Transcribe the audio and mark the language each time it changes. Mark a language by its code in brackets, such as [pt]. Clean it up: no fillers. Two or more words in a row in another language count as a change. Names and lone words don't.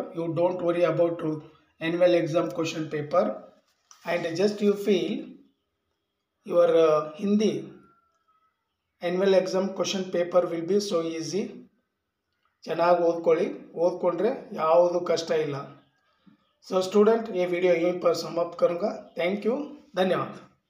[en] you don't worry about annual exam question paper and just you feel your Hindi annual exam question paper will be so easy. [kn] ಚೆನ್ನಾಗಿ ಓದ್ಕೊಳ್ಳಿ, ಓದ್ಕೊಂಡ್ರೆ ಯಾವುದು ಕಷ್ಟ ಇಲ್ಲ. [en] so student, [hi] ये वीडियो यहीं पर समाप्त करूँगा. [en] thank you, धन्यवाद.